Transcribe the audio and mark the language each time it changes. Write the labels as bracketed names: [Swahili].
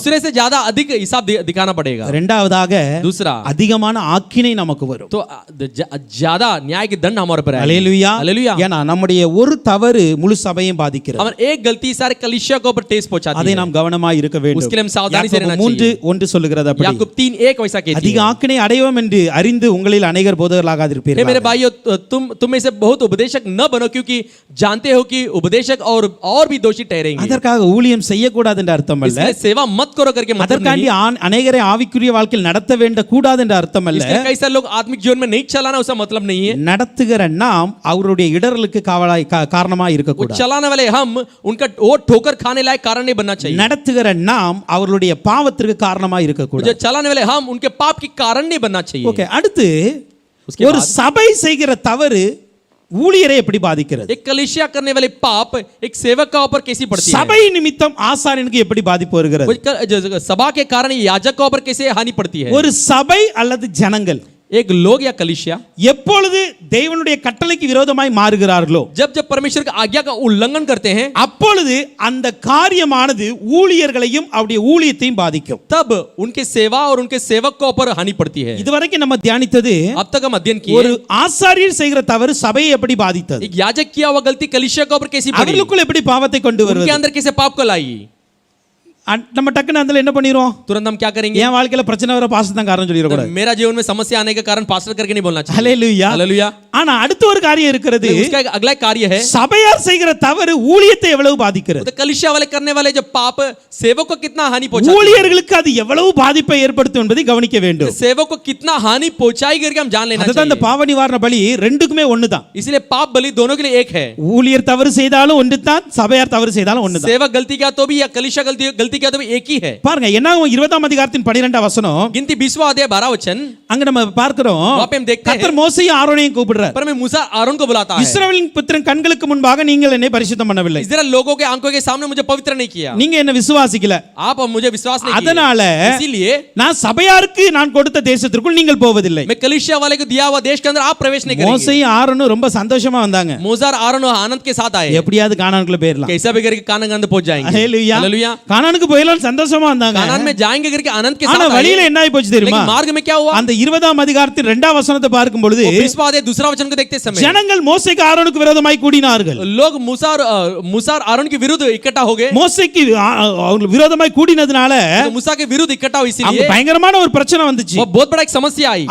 [Hindi] दूसरे से ज्यादा अधिक हिसाब दिखाना पड़ेगा। [Tamil] இரண்டாவதாக [Hindi] दूसरा [Tamil] அதிகமான ஆக்கினை நமக்கு வரும். [Hindi] तो ज्यादा न्याय के दंड हमारे ऊपर आएगा। [Tamil] ஹல்லேலூயா [Hindi] हालेलुया। [Tamil] ஏன்னா நம்முடைய ஒரு தவறு முழு சபையும் பாதிக்கிறது. [Hindi] हमारे एक गलती सारे कलीसिया को ऊपर ठेस पहुंचाती [Tamil] அதை [Hindi] है। [Tamil] நாம் கவனமாக இருக்க வேண்டும். [Hindi] उसके लिए हम सावधानी से रहना [Tamil] யாக்கோபு [Hindi] चाहिए। [Tamil] 3:1 சொல்லுகிறது அப்படி. [Hindi] याकूब 3:1 वैसा कहती [Tamil] அதிக [Hindi] है, [Tamil] ஆக்கினை அடைவோம் என்று அறிந்து உங்களில் அநேகர் [Hindi] हे [Tamil] போதகர்களாகாதிருப்பீர்கள். [Hindi] मेरे भाइयों तुम में से बहुत उपदेशक न बनो क्योंकि जानते हो कि उपदेशक और भी दोषी ठहरेंगे। [Tamil] அதற்காக ஊழியம் செய்யக்கூடாது என்ற அர்த்தம் அல்ல. [Hindi] इसलिए सेवा मत करो करके मतलब [Tamil] அதற்காண்டி [Hindi] नहीं। [Tamil] அநேகரை ஆவிக்குரிய வாழ்க்கையில் நடத்த வேண்ட கூடாது என்ற அர்த்தம் அல்ல. [Hindi] इसलिए कई सारे लोग आत्मिक जीवन में नहीं चलाना उसका मतलब नहीं है। [Tamil] நடத்துகிற நாம் அவருடைய இடரலுக்கு காரணமா இருக்க [Hindi] वो [Tamil] கூடாது. [Hindi] चलाने वाले हम उनका वो ठोकर खाने लायक कारण नहीं बनना चाहिए। [Tamil] நடத்துகிற நாம் அவருடைய பாவத்திற்கு காரணமா இருக்க [Hindi] जो [Tamil] கூடாது. [Hindi] चलाने वाले हम उनके पाप के कारण नहीं बनना चाहिए। [Tamil] ஓகே, அடுத்து [Hindi] उसके [Tamil] ஒரு [Hindi] बाद [Tamil] சபை செய்கிற தவறு ஊழியரை எப்படி பாதிக்கிறது? [Hindi] एक कलीसिया करने वाले पाप एक सेवक का ऊपर कैसी पड़ती है? [Tamil] சபை நிமித்தம் ஆசாரியனுக்கு எப்படி பாதிப்பு வருகிறது? [Hindi] वो सभा के कारण याजक का ऊपर कैसे हानि पड़ती है? [Tamil] ஒரு சபை அல்லது ஜனங்கள் [Hindi] एक लोग या कलीसिया [Tamil] எப்பொழுது தேவனுடைய கட்டளைக்கு விரோதமாய் மாறுகிறார்களோ [Hindi] जब जब परमेश्वर की आज्ञा का उल्लंघन करते हैं [Tamil] அப்பொழுது அந்த காரியமானது ஊழியர்களையும் அவருடைய ஊழியத்தையும் பாதிக்கும். [Hindi] तब उनके सेवा और उनके सेवक को ऊपर हानि पड़ती है। [Tamil] இதுவரைக்கும் நம்ம தியானித்தது [Hindi] अब तक हम अध्ययन [Tamil] ஒரு [Hindi] किए [Tamil] ஆசாரியர் செய்கிற தவறு சபையை எப்படி பாதித்தது, [Hindi] एक याजक किया हुआ गलती कलीसिया के ऊपर कैसी पड़ी, [Tamil] அவர்களுக்குள்ள எப்படி பாவத்தை கொண்டு [Hindi] उनके [Tamil] வருவது. [Hindi] अंदर कैसे पाप को लाई। [Tamil] நம்ம டக்குன்னு அதுல என்ன பண்ணிரோம்? [Hindi] तुरंत हम क्या करेंगे? [Tamil] என் வாழ்க்கையில பிரச்சனை வர பாஸ்டர் தான் காரணம் சொல்லிர கூடாது. [Hindi] मेरा जीवन में समस्या आने का कारण पास्टर करके नहीं बोलना चाहिए। [Tamil] ஹல்லேலூயா [Hindi] हालेलुया। [Tamil] ஆனா அடுத்த ஒரு காரியம் இருக்கிறது. [Hindi] उसका एक अगला कार्य है, [Tamil] சபையார் செய்கிற தவறு ஊழியத்தை எவ்வளவு பாதிக்கிறது? [Hindi] तो कलीसिया वाले करने वाले जो पाप सेवक को कितना हानि पहुंचाती है, [Tamil] ஊழியர்களுக்கு அது எவ்வளவு பாதிப்பை ஏற்படுத்தும் என்பதை கவனிக்க வேண்டும். [Hindi] सेवक को कितना हानि पहुंचाई करके हम जान लेना [Tamil] அதுதான் இந்த [Hindi] चाहिए। [Tamil] பாவ நிவாரண பலி ரெண்டுக்குமே ஒண்ணுதான். [Hindi] इसलिए पाप बलि दोनों के लिए एक है। [Tamil] ஊழியர் தவறு செய்தாலும் ஒன்றுதான், சபையார் தவறு செய்தாலும் ஒண்ணுதான். [Hindi] सेवक गलती किया तो भी या कलीसिया गलती किया तो भी एक ही है। [Tamil] பாருங்க, என்னாகும் 20ஆம் அதிகாரத்தின் 12ஆம் வசனம், [Hindi] गिनती 20वां अध्याय 12 वचन [Tamil] அங்க நம்ம பார்க்கிறோம், [Hindi] वहां पे हम देखते हैं [Tamil] கர்த்தர் மோசேயும் ஆரோனையும் கூப்பிடுறார். [Hindi] पर मैं मूसा आरोन को बुलाता है, [Tamil] இஸ்ரவேலின் புத்திரன் கண்களுக்கு முன்பாக நீங்கள் என்னை பரிசுத்தம் பண்ணவில்லை, [Hindi] इजराइल लोगों के आंखों के सामने मुझे पवित्र नहीं किया, [Tamil] நீங்க என்ன விசுவாசிக்கல, [Hindi] आप मुझे विश्वास नहीं किया, [Tamil] அதனால [Hindi] इसीलिए [Tamil] நான் சபையாருக்கு நான் கொடுத்த தேசத்திற்குள் நீங்கள் போவதில்லை. [Hindi] मैं कलीसिया वाले को दिया हुआ देश के अंदर आप प्रवेश नहीं करेंगे। [Tamil] மோசேயும் ஆரோனும் ரொம்ப சந்தோஷமா வந்தாங்க. [Hindi] मूसा और आरोन आनंद के साथ आए, [Tamil] எப்படியாவது கானானுக்குள்ள போயிரலாம். [Hindi] कैसा भी करके कानान के अंदर पहुंच जाएंगे। [Tamil] ஹல்லேலூயா. [Hindi] हालेलुया। [Tamil] கானானுக்கு போயிரலாம் சந்தோஷமா வந்தாங்க. [Hindi] कानान में जाएंगे करके आनंद के [Tamil] ஆனா [Hindi] साथ आए, [Tamil] வழியில என்ன ஆயி போச்சு தெரியுமா? [Hindi] लेकिन मार्ग में क्या हुआ? [Tamil] அந்த 20ஆம் அதிகாரத்தின் 2ஆம் வசனத்தை பார்க்கும் பொழுது [Hindi] 20वां अध्याय दूसरा वचन को देखते समय [Tamil] ஜனங்கள் மோசேக்கு ஆரோனுக்கு விரோதமாய் கூடினார்கள். [Hindi] लोग मूसा और आरोन के विरुद्ध इकट्ठा हो गए। [Tamil] மோசேக்கு அவங்களுக்கு விரோதமாய் கூடினதுனால [Hindi] तो मूसा के विरुद्ध इकट्ठा हुई, [Tamil] அங்க [Hindi] इसीलिए [Tamil] பயங்கரமான ஒரு பிரச்சனை வந்துச்சு. [Hindi] वो बहुत बड़ा एक समस्या आई।